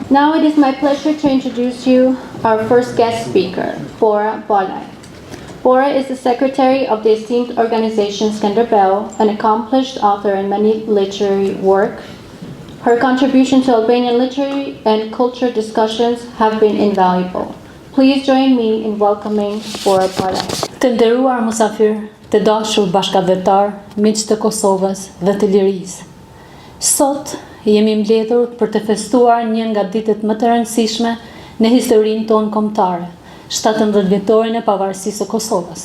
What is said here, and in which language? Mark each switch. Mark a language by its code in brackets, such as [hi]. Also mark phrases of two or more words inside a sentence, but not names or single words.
[en] Now it is my pleasure to introduce you our first guest speaker, Bora Balaj. Bora is the secretary of the esteemed organization Skanderbeu, an accomplished author in many literary work. Her contribution to Albanian literary and culture discussions have been invaluable. Please join me in welcoming Bora Balaj. [sq] Të nderuar musafir, të dashur bashkëdhetar, miq të Kosovës dhe të lirisë. Sot jemi mbledhur për të festuar një nga ditët më të rëndësishme në historinë tonë kombëtare, 17 vjetorin e pavarësisë së Kosovës.